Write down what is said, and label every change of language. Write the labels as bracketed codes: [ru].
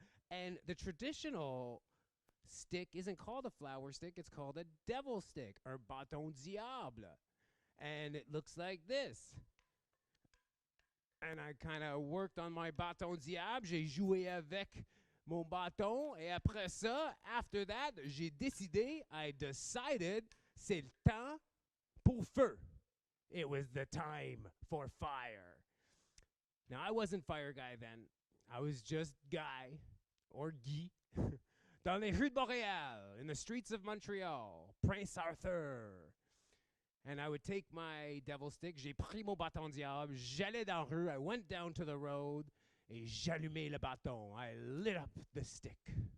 [en] And the traditional stick isn't called a flower stick, it's called a devil stick, or bâton diable. And it looks like this. And I kind of worked on my bâton diable. [fr] J'ai joué avec mon bâton. Et après ça, [en] after that, I decided, [fr] c'est le temps pour feu. [en] It was the time for fire. Now, I wasn't fire guy then. I was just Guy, or Guy, [fr] dans les rues de Montréal, [en] in the streets of Montreal, Prince Arthur. And I would take my devil stick, [fr] j'ai pris mon bâton diable, j'allais dans la rue, [en] I went down to the road, [fr] et j'allumais le bâton. [en] I lit up the stick.